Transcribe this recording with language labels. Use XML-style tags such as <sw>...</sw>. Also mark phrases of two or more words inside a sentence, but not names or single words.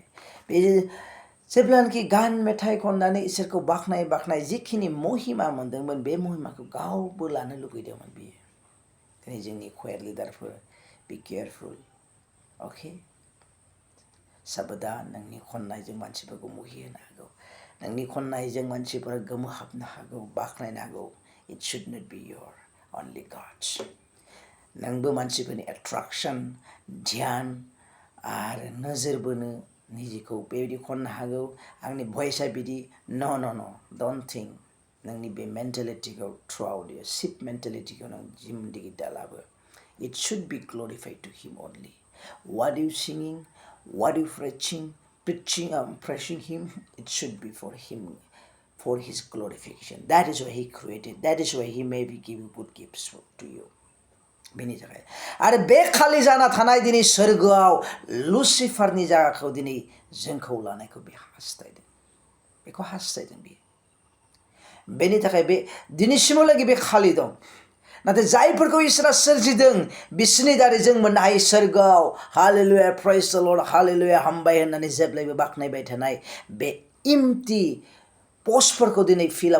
<brx>बे जेब्लानाखि गान मेथाइ खननानै इसोरखौ बाख्नाय जिखिनि महिमा मोनदोंमोन, बे महिमाखौ गावबो लानो लुगैदोंमोन बियो। दिनै जोंनि क्वेर लिडारफोर,</brx> <en>be careful.</en> <brx>अके, साबधान, नोंनि खननायजों मानसिफोरखौ मुहि होनो हागौ, नोंनि खननायजों मानसिफोरा गोमोहाबनो हागौ, बाख्नायनो हागौ।</brx> <en>It should not be your only gods.</en> <brx>नोंबो मानसिफोरनि एट्राक्सन, ध्यान आरो नोजोर बोनो निजिखौ बेबायदि खननो हागौ आंनि भइसआ बिदि</brx> <en>no don't think</en> <brx>नोंनि बे मेन्टेलिटिखौ थ्रु आउट इयर शिप मेन्टेलिटिखौ नों जिन्दगि दालाबो</brx> <en>it should be glorified to him only what you singing what you preaching him it should be for him for his glorification that is why he created that is why he maybe give good gifts to you</en> <brx>बेनि थाखाय आरो बे खालि जाना थानाय दिनै सोरगोआव लुसिफारनि जायगाखौ दिनै जोंखौ लानायखौ बे हास्थायदों बेखौ हास्थायदों बियो बेनि थाखाय बे दिनैसिमहालागै बे खालि दं नाथाय जायफोरखौ इसोरा सोरजिदों बिसोरनि दारै जों मोननो हायो सोरगोआव हालेलुया</brx> <en>praise the Lord</en> <brx>हालेलुया हामबाय होननानै जेब्लायबो बाख्नायबाय थानाय बे इम्पटि पस्टफोरखौ दिनै फिलआप</brx>